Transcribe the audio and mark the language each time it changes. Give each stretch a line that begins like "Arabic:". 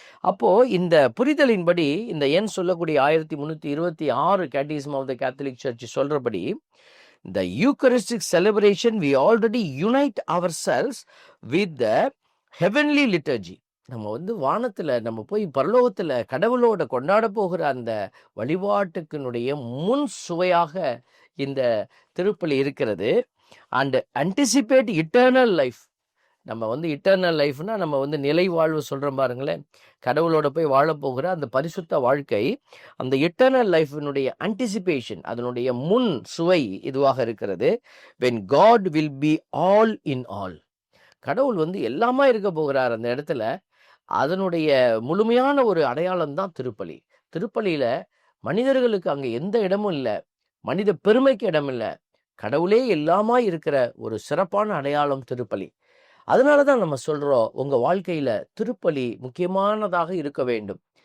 Tamil: அப்போ இந்த புரிதலின்படி இந்த எண் சொல்லக்கூடிய 1326
English: Catechism of the Catholic church சொல்றபடி, the Eucharistic celebration we already unite ourselves with the heavenly liturgy.
Tamil: நம்ம வானத்துல நம்ம போய் பரலோகத்துல கடவுளோட கொண்டாட போகிற அந்த வழிபாட்டுக்கினுடைய முன் சுவையாக இந்த திருப்பலி இருக்கிறது.
English: And anticipate eternal life.
Tamil: நம்ம இட்டர்னல் லைஃப்னா நம்ம நிலை வாழ்வு சொல்கிறோம் பாருங்களேன். கடவுளோட போய் வாழப்போகிற அந்த பரிசுத்த வாழ்க்கை, அந்த இட்டர்னல் லைஃபினுடைய ஆன்டிசிபேஷன், அதனுடைய முன் சுவை இதுவாக இருக்கிறது.
English: when God will be all in all.
Tamil: கடவுள் எல்லாமா இருக்க போகிறார் அந்த இடத்துல. அதனுடைய முழுமையான ஒரு அடையாளம் தான் திருப்பலி. திருப்பலியில மனிதர்களுக்கு அங்க எந்த இடமும் இல்ல. மனித பெருமைக்கு இடம் இல்ல. கடவுளே எல்லாமாய் இருக்கிற ஒரு சிறப்பான அடையாளம் திருப்பலி. அதனால தான் நம்ம சொல்றோம், உங்க வாழ்க்கையில திருப்பலி முக்கியமானதாக இருக்க வேண்டும்.